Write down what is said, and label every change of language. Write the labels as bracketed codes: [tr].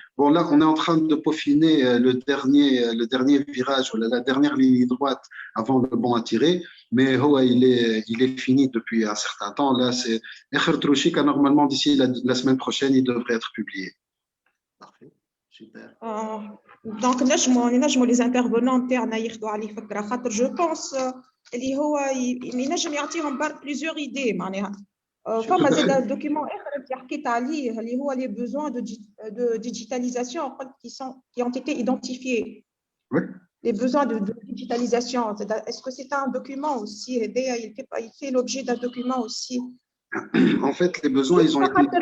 [fr] Bon, là, on est en train de peaufiner le dernier virage, ou la dernière ligne droite avant le banc à tirer. Mais il est fini depuis un certain temps. Là, c'est Ekher Trouchika, normalement, d'ici la semaine prochaine, il devrait être publié. Parfait, super. [ar] دونك نجموا [fr] les intervenants [ar] نتاعنا ياخذوا عليه فكره خاطر جو بونس اللي هو ينجم يعطيهم [fr] plusieurs idées [ar] معناها فما زاد دوكيومون اخر انت حكيت عليه اللي هو [fr] les besoins de digitalisation qui ont été identifiés. Oui. Les besoins de digitalisation, est-ce que c'est un document aussi? Il fait l'objet d'un document aussi. En fait, les besoins, ils ont été...